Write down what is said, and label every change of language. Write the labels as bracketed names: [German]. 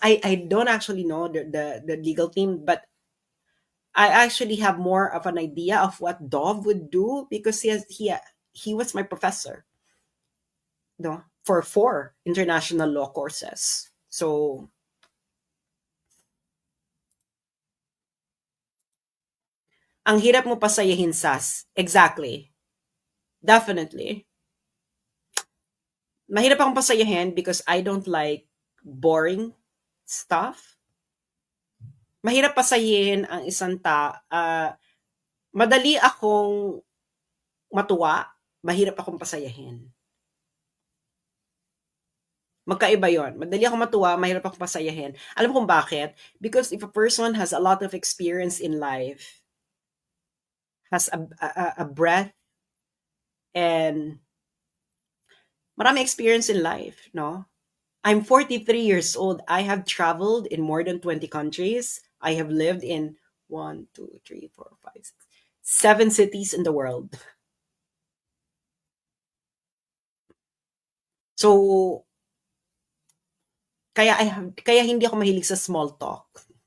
[English] I don't actually know the legal team, but I actually have more of an idea of what Dove would do because he was my professor, no, for 4 international law courses. [Filipino] So ang hirap mo pasayahin, Sas. [English] Exactly. Definitely. [Filipino] Mahirap akong pasayahin [English] because I don't like boring stuff. [Filipino] Mahirap pasayahin ang isang madali akong matuwa, mahirap akong pasayahin. Magkaiba yon. Madali akong matuwa, mahirap akong pasayahin. Alam mo kung bakit? [English] Because if a person has a lot of experience in life, has a breadth and [Filipino] marami [English] experience in life, no? I'm 43 years old. I have traveled in more than 20 countries. I have lived in 1, 2, 3, 4, 5, 6, 7 cities in the world. [Filipino] So, kaya hindi ako mahilig sa small talk.